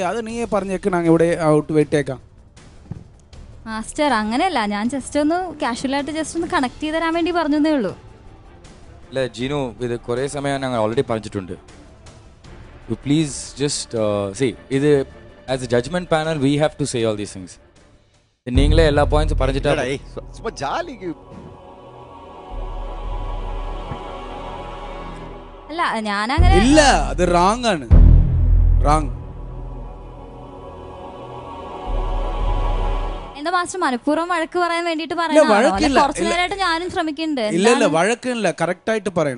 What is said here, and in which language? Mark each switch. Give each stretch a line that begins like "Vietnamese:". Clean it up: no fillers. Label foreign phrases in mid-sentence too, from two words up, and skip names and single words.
Malayalam: അത് നീ പറഞ്ഞേക്ക്, ഞങ്ങൾ ഇവിടെ ഔട്ട് വെയിറ്റേക്കാം. മാസ്റ്റർ അങ്ങനെയല്ല, ഞാൻ ജസ്റ്റ് ഒന്ന് കാഷ്വലായിട്ട് ജസ്റ്റ് ഒന്ന് കണക്ട് ചെയ്ത് തരാൻ വേണ്ടി പറഞ്ഞതേ ഉള്ളൂ. അല്ല ജീനു, ഇത് കുറേ സമയം ഞങ്ങൾ ഓൾറെഡി പറഞ്ഞിട്ടുണ്ട്.
English: You please just see, ഇത് as a judgment panel we have to say all these things.
Tamil: நீங்களே எல்லா பாயிண்ட்ஸும் பறஞ்சிட்டா சும்மா ஜாலிக்கு
Malayalam: അല്ല ഞാനങ്ങനെ ഇല്ല, അത് റാങ് ആണ്. റാങ്. എന്റെ മാസ്റ്റർ മനഃപൂർവ്വം വഴക്ക് പറയാൻ വേണ്ടിട്ട് കുറച്ചു നേരമായിട്ട് ഞാനും ശ്രമിക്കുന്നുണ്ട്. ഇല്ല വഴക്കില്ല, കറക്റ്റ് ആയിട്ട് പറയണം.